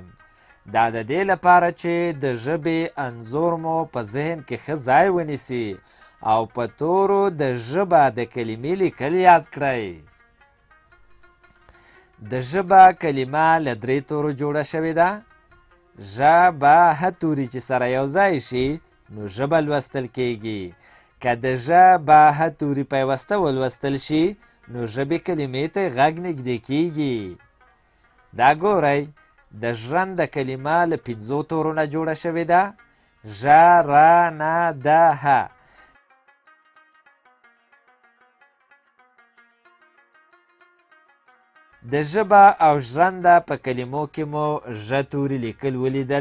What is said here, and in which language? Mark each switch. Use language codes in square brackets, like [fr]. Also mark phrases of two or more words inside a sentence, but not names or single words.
[ps] دا د دې لپاره چې د ژبې انځور مو په ذهن کې ښه ځای ونیسي او په تورو د ژبه د کلمې لیکل یاد کړئ. د ژبه کلمه له 3 تورو جوړه شوې ده. ژ به ه توري چې سره یو ځای شي نو ژبه لوستل کیږي. که د ژ به ه توري پیوسته ولوستل شي نو ژبې کلمې ته غږ نږدې کیږي. دا ګورئ، د ژرنده کلمه له 5 تورو نه جوړه شوې ده. ژ ر ن د ه. د ژبه او ژرنده په کلمو کې مو ژ توري لیکل ولیدل.